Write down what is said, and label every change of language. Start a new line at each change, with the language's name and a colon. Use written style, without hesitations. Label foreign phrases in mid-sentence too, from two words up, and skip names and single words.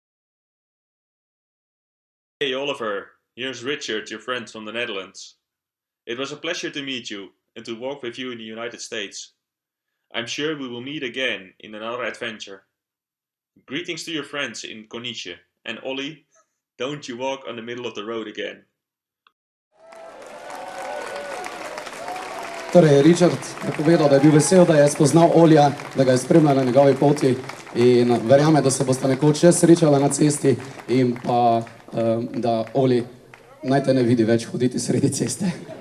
English: Hey Oliver, here's Richard, your friend from the Netherlands. It was a pleasure to meet you and to walk with you in the United States. I'm sure we will meet again in another adventure. Greetings to your friends in Konice, and Ollie, don't you walk on the middle of the road again.
Slovenian: Torej, Richard je povedal, da je bil vesel, da je spoznal Olija, da ga je spremljal na njegovi poti in verjame, da se boste nekoč še srečala na cesti in pa, da Oli naj te ne vidi več hoditi sredi ceste.